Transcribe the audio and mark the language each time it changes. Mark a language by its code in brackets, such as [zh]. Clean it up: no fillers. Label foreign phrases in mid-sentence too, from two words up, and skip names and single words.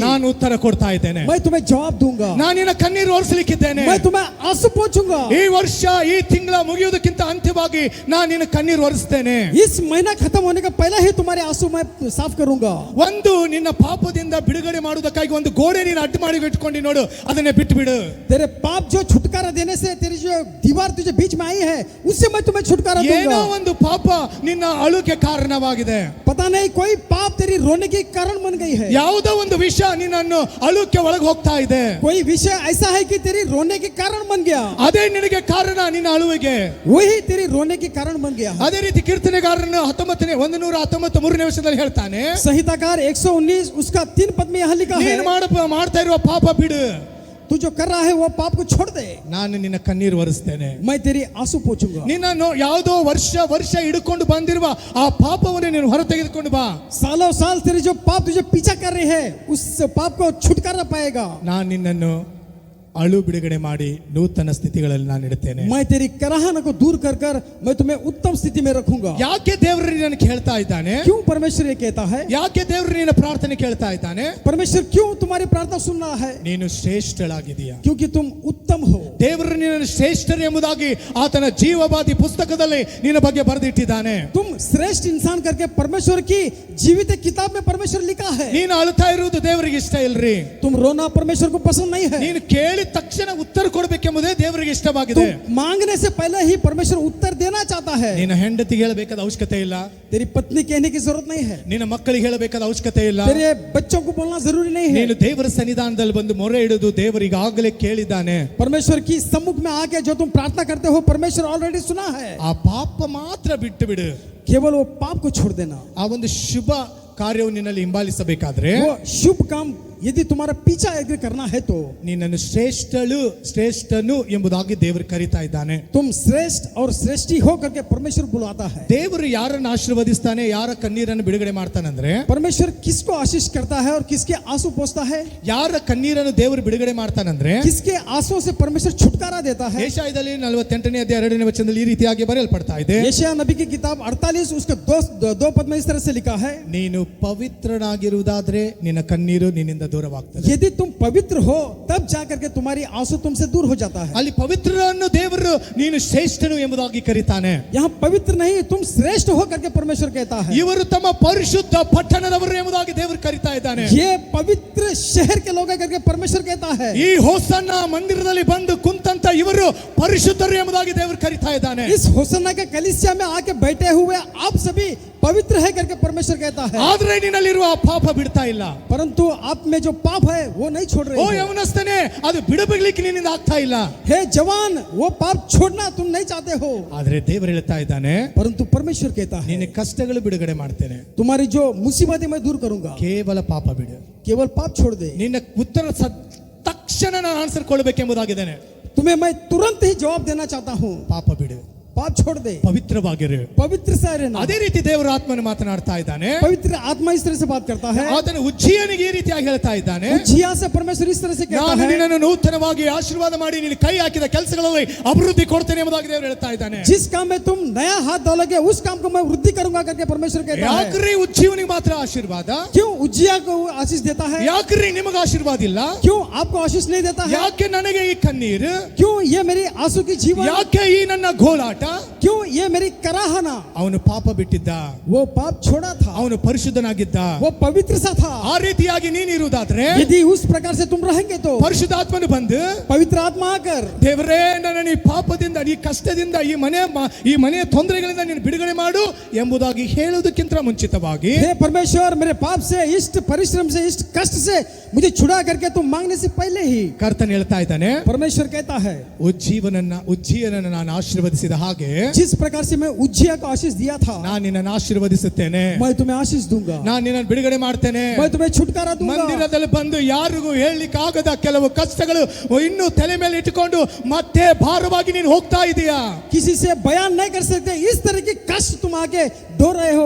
[kn] ನಾನು ಉತ್ತರ ಕೊಡ್ತಾ ಇದ್ದೇನೆ. [hi] मैं तुम्हें जवाब दूंगा, [kn] ನಾನು ನಿನ್ನ ಕಣ್ಣೀರು ಒರೆಸಲಿಕ್ಕಿದ್ದೇನೆ. [hi] मैं तुम्हें आंसू पोंछूंगा. [kn] ಈ ವರ್ಷ ಈ ತಿಂಗಳ ಮುಗಿಯುವುದಕ್ಕಿಂತ ಅಂತ್ಯವಾಗಿ ನಾನು ನಿನ್ನ ಕಣ್ಣೀರು ಒರೆಸ್ತೇನೆ. [hi] इस महीना खत्म होने का पहले ही तुम्हारे आंसू मैं साफ करूंगा. [kn] ಒಂದು ನಿನ್ನ ಪಾಪದಿಂದ ಬಿಡುಗಡೆ ಮಾಡುವುದಕ್ಕಾಗಿ ಒಂದು ಗೋಡೆ ನೀನು ಅಡ್ಡ ಮಾಡಿ ಇಟ್ಕೊಂಡು ನೋಡು, ಅದನ್ನೇ ಬಿಟ್ಟು ಬಿಡು. [hi] तेरे पाप जो छुटकारा देने से तेरी जो दीवार तुझे बीच में आई है उससे मैं तुम्हें छुटकारा [kn] ಏನೋ [hi] दूंगा. [kn] ಒಂದು ಪಾಪ ನಿನ್ನ ಅಳುಗೆ ಕಾರಣವಾಗಿದೆ, [hi] पता नहीं कोई पाप तेरी रोने के कारण बन गई है, [kn] ಯಾವುದೋ ಒಂದು ವಿಷಯ ನಿನ್ನನ್ನು ಅಳುಕ್ಕೆ ಒಳಗೆ ಹೋಗ್ತಾ ಇದೆ, [hi] कोई विषय ऐसा है कि तेरी रोने के कारण बन गया, [kn] ಅದೇ ನಿನಗೆ ಕಾರಣ ನಿನ್ನ ಅಳುವಿಗೆ. [hi] वही तेरी रोने के कारण बन गया. [kn] ಅದೇ ರೀತಿ ಕೀರ್ತನೆಗಾರನು 119 ವರ್ಷದಲ್ಲಿ ಹೇಳ್ತಾನೆ, [hi] संहिताकार 119 उसका 3 पद में यहाँ लिखा है, [kn] ನೀನು ಮಾಡ್ತಾ ಇರುವ ಪಾಪ ಬಿಡು, [hi] तू जो कर रहा है वो पाप को छोड़ दे, [kn] ನಾನು ನಿನ್ನ ಕಣ್ಣೀರು ಒರೆಸ್ತೇನೆ. [hi] मैं तेरी आंसू पोंछूंगा. [kn] ನಿನ್ನನ್ನು ಯಾವುದೋ ವರ್ಷ ಹಿಡ್ಕೊಂಡು ಬಂದಿರುವ ಆ ಪಾಪವನ್ನು ನೀನು ಹೊರ ತೆಗೆದುಕೊಂಡು ಬಾ. [hi] सालों साल तेरे जो पाप तुझे पीछा कर रहे हैं उस पाप को छुटकारा पाएगा. [kn] ನಾನು ನಿನ್ನನ್ನು ಅಳು ಬಿಡುಗಡೆ ಮಾಡಿ ನೂತನ ಸ್ಥಿತಿಗಳಲ್ಲಿ ನಾನು ಇಡುತ್ತೇನೆ. [hi] मैं तेरी कराहन को दूर कर कर मैं तुम्हें उत्तम स्थिति में रखूंगा. [kn] ಯಾಕೆ ದೇವರು ನಿನ್ನನ್ನು ಕೇಳ್ತಾ ಇದ್ದಾನೆ? [hi] क्यों परमेश्वर ये कहता है? [kn] ಯಾಕೆ ದೇವರು ನಿನ್ನ ಪ್ರಾರ್ಥನೆ ಕೇಳ್ತಾ ಇದ್ದಾನೆ? [hi] परमेश्वर क्यों तुम्हारी प्रार्थना सुन रहा है? [kn] ನೀನು ಶ್ರೇಷ್ಠಳಾಗಿದೀಯಾ, [hi] क्योंकि तुम उत्तम हो. [kn] ದೇವರು ನಿನ್ನನ್ನು ಶ್ರೇಷ್ಠರು ಎಂಬುದಾಗಿ ಆತನ ಜೀವವಾದಿ ಪುಸ್ತಕದಲ್ಲಿ ನಿನ್ನ ಬಗ್ಗೆ ಬರೆದಿಟ್ಟಿದ್ದಾನೆ. [hi] तुम श्रेष्ठ इंसान करके परमेश्वर की जीवित किताब में परमेश्वर लिखा है. [kn] ನೀನು ಅಳುತ್ತಾ ಇರುವುದು ದೇವರಿಗೆ ಇಷ್ಟ ಇಲ್ರಿ. [hi] तुम रोना परमेश्वर को पसंद नहीं है. [kn] ನೀನು ಕೇಳಿದ ತಕ್ಷಣ ಉತ್ತರ ಕೊಡಬೇಕೆಂಬುದೇ ದೇವರಿಗೆ ಇಷ್ಟವಾಗಿದೆ. [hi] तुम मांगने से पहले ही परमेश्वर उत्तर देना चाहता है. [kn] ನಿನ್ನ ಹೆಂಡತಿಗೆ ಹೇಳಬೇಕಾದ ಅವಶ್ಯಕತೆ ಇಲ್ಲ, [hi] तेरी पत्नी कहने की जरूरत नहीं है, [kn] ನಿನ್ನ ಮಕ್ಕಳಿಗೆ ಹೇಳಬೇಕಾದ ಅವಶ್ಯಕತೆ ಇಲ್ಲ. [hi] तेरे बच्चों को बोलना जरूरी नहीं है. [kn] ನೀನು ದೇವರ ಸನ್ನಿಧಾನದಲ್ಲಿ ಬಂದು ಮೊರೆ ಇಡುವುದು ದೇವರಿಗಾಗಲೇ ಕೇಳಿದ್ದಾನೆ. [hi] परमेश्वर की सम्मुख में आके जो तुम प्रार्थना करते हो परमेश्वर ऑलरेडी सुना है. [kn] ಆ ಪಾಪ ಮಾತ್ರ ಬಿಟ್ಟು ಬಿಡು. [hi] केवल वो पाप को छोड़ देना. [kn] ಆ ಒಂದು ಶುಭ ಕಾರ್ಯವು ನಿನ್ನಲ್ಲಿ ಹಿಂಬಾಲಿಸಬೇಕಾದ್ರೆ, [hi] वो शुभ काम यदि तुम्हारा पीछा अगर करना है तो [kn] ನಿನ್ನನ್ನು ಶ್ರೇಷ್ಠನು ಎಂಬುದಾಗಿ ದೇವರು ಕರೀತಾ ಇದ್ದಾನೆ. [hi] तुम श्रेष्ठ और श्रेष्ठी हो करके परमेश्वर बुलाता है. [kn] ದೇವರು ಯಾರನ್ನು ಆಶೀರ್ವದಿಸ್ತಾನೆ, ಯಾರ ಕಣ್ಣೀರನ್ನು ಬಿಡುಗಡೆ ಮಾಡ್ತಾನಂದ್ರೆ, [hi] परमेश्वर किसको आशीष करता है और किसके आंसू पोंछता है? [kn] ಯಾರ ಕಣ್ಣೀರನ್ನು ದೇವರು ಬಿಡುಗಡೆ ಮಾಡ್ತಾನಂದ್ರೆ, [hi] किसके आंसू से परमेश्वर छुटकारा देता है? [kn] ಯೆಶಾಯದಲ್ಲಿ 48ನೇ ಅಧ್ಯಾಯ 2ನೇ ವಚನದಲ್ಲಿ ಈ ರೀತಿಯಾಗಿ ಬರೆಯಲ್ಪಡ್ತಾ ಇದೆ, [hi] यशायाह नबी की किताब 48 उसका दो पद में इस तरह से लिखा है, [kn] ನೀನು ಪವಿತ್ರನಾಗಿರುವುದಾದ್ರೆ ನಿನ್ನ ಕಣ್ಣೀರು ನಿನ್ನಿಂದ ದೂರವಾಗ್ತದೆ. [hi] यदि तुम पवित्र हो तब जाकर के तुम्हारी आंसू तुमसे दूर हो जाता है. [kn] ಅಲ್ಲಿ ಪವಿತ್ರರನ್ನು ದೇವರು ನೀನು ಶ್ರೇಷ್ಠನು ಎಂಬುದಾಗಿ ಕರೀತಾನೆ. [hi] यहाँ पवित्र नहीं तुम श्रेष्ठ हो करके परमेश्वर कहता है. [kn] ಇವರು ತಮ್ಮ ಪರಿಶುದ್ಧ ಪಟ್ಟಣದವರು ಎಂಬುದಾಗಿ ದೇವರು ಕರೀತಾ ಇದ್ದಾನೆ. [hi] ये पवित्र शहर के लोग हैं करके परमेश्वर कहता है. [kn] ಈ ಹೋಸನ್ನ ಮಂದಿರದಲ್ಲಿ ಬಂದು ಕುಂತಂತ ಇವರು ಪರಿಶುದ್ಧರು ಎಂಬುದಾಗಿ ದೇವರು ಕರೀತಾ ಇದ್ದಾನೆ. [hi] इस होसन्ना के कलीसिया में आके बैठे हुए आप सभी पवित्र है करके परमेश्वर कहता है. [kn] ಆದ್ರೆ ನಿನ್ನಲ್ಲಿರುವ ಆ ಪಾಪ ಬಿಡ್ತಾ ಇಲ್ಲ. [hi] परंतु आप में जो पाप है वो नहीं छोड़ रहे [kn] ಓ [hi] हो. [kn] ಯೌವನಸ್ಥನೇ, ಅದು ಬಿಡಬಿಡ್ಲಿಕ್ಕೆ ನಿನ್ನಿಂದ ಆಗ್ತಾ ಇಲ್ಲ. [hi] हे जवान वो पाप छोड़ना तुम नहीं चाहते हो. [kn] ಆದ್ರೆ ದೇವರು ಹೇಳ್ತಾ ಇದ್ದಾನೆ, [hi] परंतु परमेश्वर कहता है [kn] ನಿನ್ನ ಕಷ್ಟಗಳು ಬಿಡುಗಡೆ ಮಾಡ್ತೇನೆ, [hi] तुम्हारी जो मुसीबतें मैं दूर करूंगा. [kn] ಕೇವಲ ಪಾಪ ಬಿಡು. [hi] केवल पाप छोड़ दे. [kn] ನಿನ್ನ ಉತ್ತರ ತಕ್ಷಣ ನಾನು ಆನ್ಸರ್ ಕೊಡಬೇಕೆಂಬುದಾಗಿದ್ದೇನೆ. [hi] तुम्हें मैं तुरंत ही जवाब देना चाहता हूँ. [kn] ಪಾಪ ಬಿಡು, [hi] पाप छोड़ दे, [kn] ಪವಿತ್ರವಾಗಿರು. [hi] पवित्र से रहना. [kn] ಅದೇ ರೀತಿ ದೇವರ ಆತ್ಮನು ಮಾತನಾಡ್ತಾ ಇದ್ದಾನೆ. [hi] पवित्र आत्मा इस तरह से बात करता है. [kn] ಆತನು ಉಜ್ಜೀಯನಿಗೆ ಈ ರೀತಿಯಾಗಿ ಹೇಳ್ತಾ ಇದ್ದಾನೆ, [hi] उज्जिया से परमेश्वर इस तरह से कहता [kn] ನಾನು [hi] है, [kn] ನಿನ್ನನ್ನು ನೂತನವಾಗಿ ಆಶೀರ್ವಾದ ಮಾಡಿ ನಿನ್ನ ಕೈ ಹಾಕಿದ ಕೆಲಸಗಳಲ್ಲಿ ಅಭಿವೃದ್ಧಿ ಕೊಡ್ತೇನೆ ಎಂಬುದಾಗಿ ದೇವರು ಹೇಳ್ತಾ ಇದ್ದಾನೆ. [hi] जिस काम में तुम नया हाथ डालोगे उस काम को मैं वृद्धि करूंगा करके परमेश्वर कहता है. [kn] ಯಾಕ್ರಿ ಉಜ್ಜೀವನಿಗೆ ಮಾತ್ರ ಆಶೀರ್ವಾದ? [hi] क्यों उज्जिया को आशीष देता है? [kn] ಯಾಕ್ರಿ ನಿಮಗೆ ಆಶೀರ್ವಾದ ಇಲ್ಲ? [hi] क्यों आपको आशीष नहीं देता है? [kn] ಯಾಕೆ ನನಗೆ ಈ ಕಣ್ಣೀರು? [hi] क्यों ये मेरी आंसू की जीवन? [kn] ಯಾಕೆ ಈ ನನ್ನ ಗೋಳಾಟ? [hi] क्यों ये मेरी कराहना? [kn] ಅವನು ಪಾಪ ಬಿಟ್ಟಿದ್ದ, [hi] वो पाप छोड़ा था, [kn] ಅವನು ಪರಿಶುದ್ಧನಾಗಿದ್ದ. [hi] वो पवित्र सा था. [kn] ಆ ರೀತಿಯಾಗಿ ನೀನಿರುವುದಾದ್ರೆ [hi] यदि उस प्रकार से तुम रहेंगे तो [kn] ಪರಿಶುದ್ಧಾತ್ಮನು ಬಂದು, [hi] पवित्र आत्मा आकर [kn] ದೇವರೇ ನನ್ನ ಈ ಪಾಪದಿಂದ, ಈ ಕಷ್ಟದಿಂದ, ಈ ಮನೆಯ ತೊಂದರೆಗಳಿಂದ ನೀನು ಬಿಡುಗಡೆ ಮಾಡು ಎಂಬುದಾಗಿ ಹೇಳುವುದಕ್ಕಿಂತ ಮುಂಚಿತವಾಗಿ, [hi] हे परमेश्वर मेरे पाप से, इष्ट परिश्रम से, इष्ट कष्ट से मुझे छुड़ा करके तुम मांगने से पहले ही [kn] ಕರ್ತನ ಹೇಳ್ತಾ ಇದ್ದಾನೆ, [hi] परमेश्वर कहता है, [kn] ಉಜ್ಜೀಯನನ್ನು ನಾನು ಆಶೀರ್ವದಿಸಿದ ಹಾಗೆ [hi] जिस प्रकार से मैं उज्जिया को आशीष दिया था, [kn] ನಾನು ನಿನ್ನನ್ನು ಆಶೀರ್ವದಿಸುತ್ತೇನೆ, [hi] मैं तुम्हें आशीष दूंगा, [kn] ನಾನು ನಿನ್ನನ್ನು ಬಿಡುಗಡೆ ಮಾಡ್ತೇನೆ. [hi] मैं तुम्हें छुटकारा दूंगा. [kn] ಮಂದಿರದಲ್ಲಿ ಬಂದು ಯಾರಿಗೂ ಹೇಳಲಿಕ್ಕಾಗದ ಕೆಲವು ಕಷ್ಟಗಳು ಇನ್ನೂ ತಲೆ ಮೇಲೆ ಇಟ್ಟುಕೊಂಡು ಮತ್ತೆ ಭಾರವಾಗಿ ನೀನು ಹೋಗ್ತಾ ಇದೀಯಾ. [hi] किसी से बयान नहीं कर सकते इस तरह के कष्ट तुम आगे ढो रहे हो.